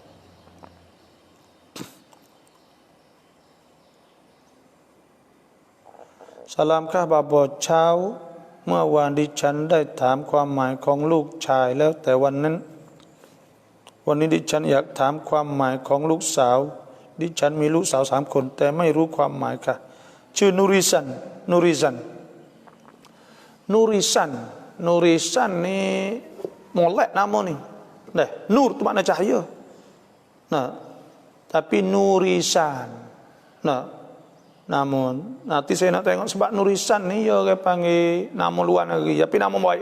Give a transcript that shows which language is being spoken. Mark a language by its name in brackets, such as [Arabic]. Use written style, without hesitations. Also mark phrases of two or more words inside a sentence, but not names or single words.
[Thai] Salamkah บาบอเช้าเมื่อวานดิฉันได้ถามความหมายของลูกชายแล้วแต่วันนี้ดิฉันอยากถามความหมายของลูกสาวดิฉันมีลูกสาว3 คนแต่ไม่รู้ความหมายค่ะชื่อนูริซัน [Malay] ni molek nama ni. Nur tu makna cahaya. Tapi nurisan. Namun nanti saya nak tengok sebab nurisan ni dia orang panggil nama luar negeri tapi nama baik.